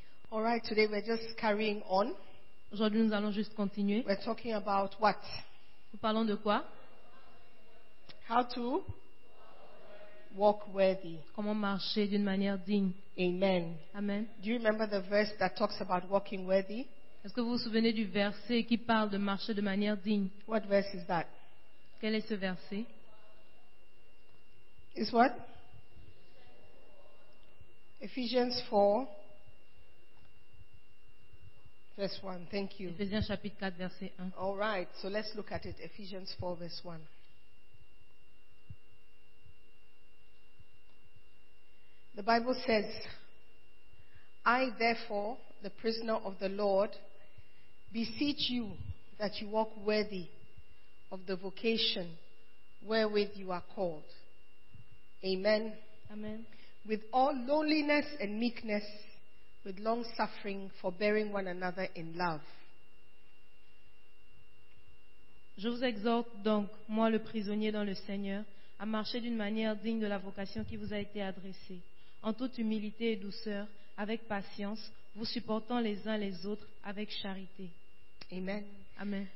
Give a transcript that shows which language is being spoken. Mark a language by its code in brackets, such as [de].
[en] All right, today we're just carrying on. [fr] Aujourd'hui, nous allons juste continuer. [en] We're talking about what? [fr] Nous parlons de quoi? [en] How to walk worthy. [fr] Comment marcher d'une manière digne. Amen. Amen. [en] Do you remember the verse that talks about walking worthy? [fr] Est-ce que vous vous souvenez du verset qui parle de marcher de manière digne? [en] What verse is that? [fr] Quel est ce verset? [en] It's what? Ephesians 4, verse 1. Thank you. [fr] Ephésiens chapitre 4, verset 1. [en] All right. So let's look at it. Ephesians 4, verse 1. The Bible says, I therefore, the prisoner of the Lord, beseech you that you walk worthy of the vocation wherewith you are called. Amen. Amen. With all lowliness and meekness, with long suffering, forbearing one another in love. [fr] Je vous exhorte donc, moi le prisonnier dans le Seigneur, à marcher d'une manière digne de la vocation qui vous a été adressée. En toute humilité et douceur, avec patience, vous supportant les uns les autres avec charité. Amen. Amen.